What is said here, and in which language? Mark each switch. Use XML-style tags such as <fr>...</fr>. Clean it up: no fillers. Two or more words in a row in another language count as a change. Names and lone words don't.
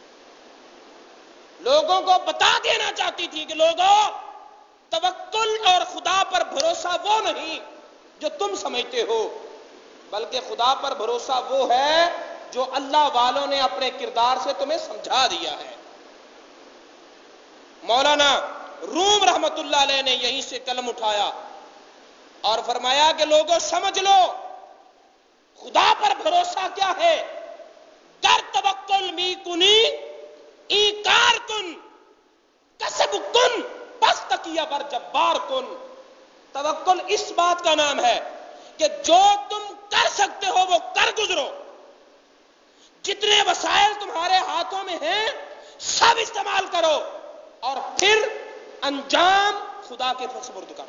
<ur>لوگوں کو بتا دینا چاہتی تھی کہ لوگوں، توکل اور خدا پر بھروسہ وہ نہیں جو تم سمجھتے ہو، بلکہ خدا پر بھروسہ وہ ہے جو اللہ والوں نے اپنے کردار سے تمہیں سمجھا دیا ہے. مولانا روم</ur> <ar>رحمت اللہ علیہ</ar> <ur>نے یہیں سے قلم اٹھایا اور فرمایا کہ لوگوں سمجھ لو خدا پر بھروسہ کیا ہے.</ur> <fa>در توکل می کنی اینکار کن، کسب کن پس تکیہ بر جبار کن.</fa> <ur>توکل اس بات کا نام ہے کہ جو تم کر سکتے ہو وہ کر گزرو، جتنے وسائل تمہارے ہاتھوں میں ہیں سب استعمال کرو، اور پھر انجام خدا کے سپرد کر دو.</ur>